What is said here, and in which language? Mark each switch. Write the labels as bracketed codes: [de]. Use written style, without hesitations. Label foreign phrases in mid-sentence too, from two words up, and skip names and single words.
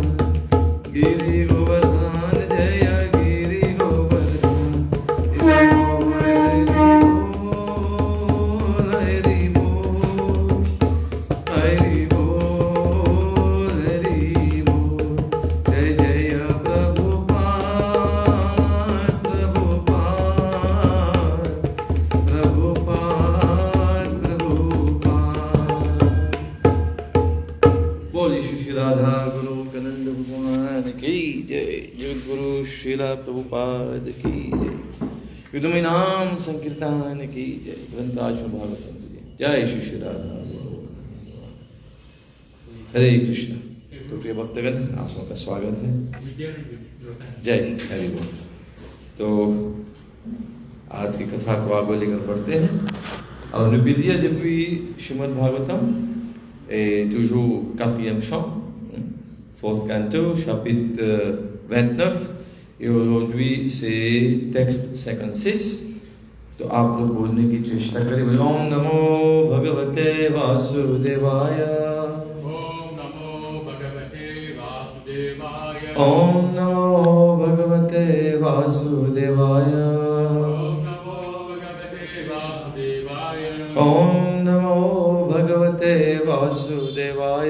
[hi] गिरि गोवर्धन जय गिरि गोवर्धन। हरि बोल हरि बोल हरि बोल हरि बोल। जय जय प्रभुपाद प्रभुपाद प्रभुपाद प्रभुपाद। बोलिए श्री राधा गोलोकानंद भगवान की जय। जगद्गुरु श्रीला प्रभुपाद की जय। युद्धमय नाम संकीर्तन की जय। ग्रंथराज भागवतम की जय। जय श्री राधा गोलोकानंद। हरे कृष्ण। तो प्रिय भक्तगण आप सबका स्वागत है। जय हरि बोल। तो आज की कथा को आगे लेकर बढ़ते हैं। [fr] Alors n'oubliez pas depuis Srimad Bhāgavatam et toujours 4e chant, [en] 4th canto, [fr] chapitre 29. Et aujourd'hui c'est texte 56. [hi] तो आप लोग बोलने की चेष्टा करें। [sa] बोले ओम नमो भगवते वासुदेवाय। ओम नमो भगवते वासुदेवाय। ओम नमो भगवते वासुदेवाय। ओम नमो भगवते वासुदेवाय।